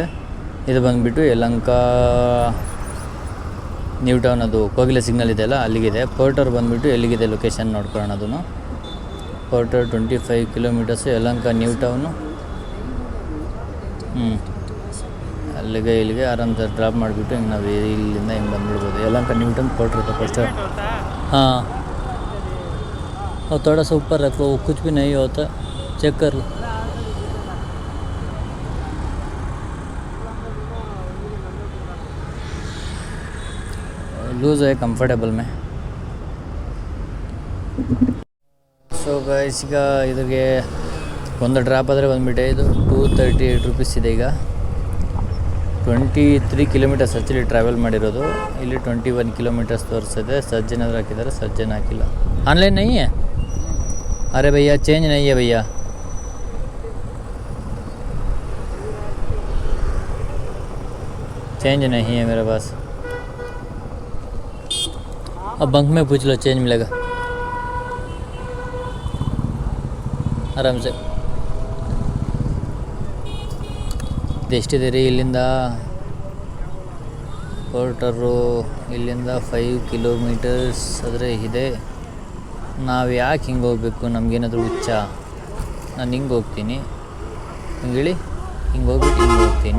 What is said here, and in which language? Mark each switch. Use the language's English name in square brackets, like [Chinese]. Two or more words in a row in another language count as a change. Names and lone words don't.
[Kannada] ಇದು ಬಂದುಬಿಟ್ಟು ಯಲಹಂಕ ನ್ಯೂ ಟೌನ್, ಅದು ಕೋಗಿಲೆ ಸಿಗ್ನಲ್ ಇದೆಯಲ್ಲ ಅಲ್ಲಿಗಿದೆ. ಪೋರ್ಟರ್ ಬಂದುಬಿಟ್ಟು ಎಲ್ಲಿಗಿದೆ ಲೊಕೇಶನ್ ನೋಡ್ಕೊಳ್ಳೋಣ. ಅದನ್ನು ಪೋರ್ಟರ್ 25 ಕಿಲೋಮೀಟರ್ಸು, ಯಲಹಂಕ ನ್ಯೂ ಟೌನು. ಇಲ್ಲಿಗೆ ಆರಾಮ್ಸೆ ಡ್ರಾಪ್ ಮಾಡಿಬಿಟ್ಟು ಹಿಂಗೆ ನಾವು ಇಲ್ಲಿಂದ ಹಿಂಗೆ ಬಂದುಬಿಡ್ಬೋದು. ಯಲಹಂಕ ನ್ಯೂ ಟೌನ್ ಪೋರ್ಟರ್ था फर्स्ट. हाँ, और थोड़ा सा ऊपर रखो, कुछ भी नहीं होता, चेक कर लो. लूज़ है कंफर्टेबल में. [English] so guys, [Kannada] ಈಗ ಇದ್ರಿಗೆ ಒಂದು ಡ್ರಾಪ್ ಆದರೆ ಬಂದುಬಿಟ್ಟೆ. ಇದು 238 ರೂಪೀಸ್ ಇದೆ. ಈಗ 23 ಕಿಲೋಮೀಟರ್ಸ್ [English] actually travel [Kannada] ಮಾಡಿರೋದು. ಇಲ್ಲಿ 21 ಕಿಲೋಮೀಟರ್ಸ್ ತೋರಿಸಿದೆ. ಸರ್ಜ್ ಏನಾದರೂ ಹಾಕಿದ್ದಾರೆ, ಸರ್ಜೇನು ಹಾಕಿಲ್ಲ. [Hindi] ऑनलाइन नहीं है? अरे भैया, चेंज नहीं है भैया. चेंज नहीं है मेरे पास. अब बंक में पूछ लो, चेंज मिलेगा आराम से. [Kannada] ಎಷ್ಟಿದೆ ರೀ ಇಲ್ಲಿಂದ ಪೋರ್ಟರು? ಇಲ್ಲಿಂದ 5 ಕಿಲೋಮೀಟರ್ಸ್ ಆದರೆ ಇದೆ. ನಾವು ಯಾಕೆ ಹಿಂಗೆ ಹೋಗ್ಬೇಕು? ನಮಗೇನಾದರೂ ಹುಚ್ಚ? ನಾನು ಹಿಂಗೆ ಹೋಗ್ತೀನಿ, ಹಿಂಗೆ ಹೇಳಿ, ಹಿಂಗೆ ಹೋಗ್ಬಿಟ್ಟು ಹಿಂಗೆ ಹೋಗ್ತೀನಿ.